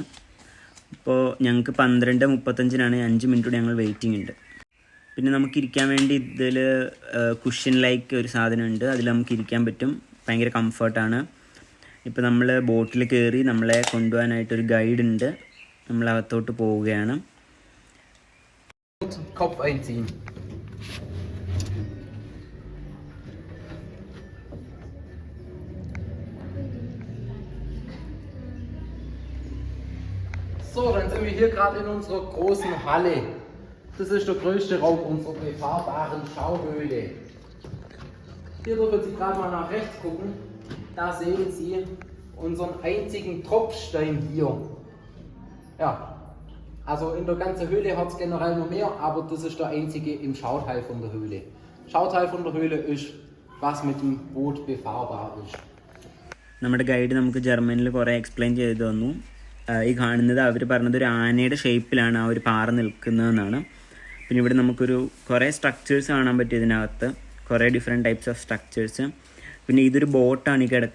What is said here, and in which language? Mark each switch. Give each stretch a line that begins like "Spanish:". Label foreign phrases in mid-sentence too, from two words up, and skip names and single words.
Malayalam: ഇപ്പോൾ ഞങ്ങൾക്ക് 12:35 5 മിനിറ്റ് കൂടി ഞങ്ങൾ വെയിറ്റിംഗ് ഉണ്ട്. പിന്നെ നമുക്കിരിക്കാൻ വേണ്ടി ഇതിൽ
English: cushion like
Malayalam: ഒരു സാധനമുണ്ട്. അതിൽ നമുക്ക് ഇരിക്കാൻ പറ്റും. ഭയങ്കര കംഫർട്ടാണ്. ഇപ്പോൾ നമ്മൾ ബോട്ടിൽ കയറി നമ്മളെ കൊണ്ടുപോകാനായിട്ടൊരു ഗൈഡ് ഉണ്ട്. നമ്മളകത്തോട്ട് പോവുകയാണ്.
German: Kopf einziehen. So, dann sind wir hier gerade in unserer großen Halle. Das ist der größte Raum unserer befahrbaren Schauhöhle. Hier dürfen Sie gerade mal nach rechts gucken. Da sehen Sie unseren einzigen Tropfstein hier. Ja. Also in der ganzen Höhle hat es generell noch mehr, aber das ist der einzige im Schauteil von der Höhle. Schauteil von der Höhle ist, was mit dem Boot befahrbar ist.
Malayalam: നമ്മുടെ ഗൈഡ് നമുക്ക് ജർമ്മനിൽ കുറേ എക്സ്പ്ലെയിൻ ചെയ്തു തന്നു. ഈ കാണുന്നത് അവർ പറഞ്ഞത് ഒരു ആനയുടെ ഷേപ്പിലാണ് ആ ഒരു പാറ നിൽക്കുന്നതെന്നാണ്. പിന്നെ ഇവിടെ നമുക്കൊരു കുറേ സ്ട്രക്ചേഴ്സ് കാണാൻ പറ്റും ഇതിനകത്ത്, കുറേ
English: different types of structures.
Malayalam: പിന്നെ ഇതൊരു ബോട്ടാണ് ഈ കിടക്കുന്നത്.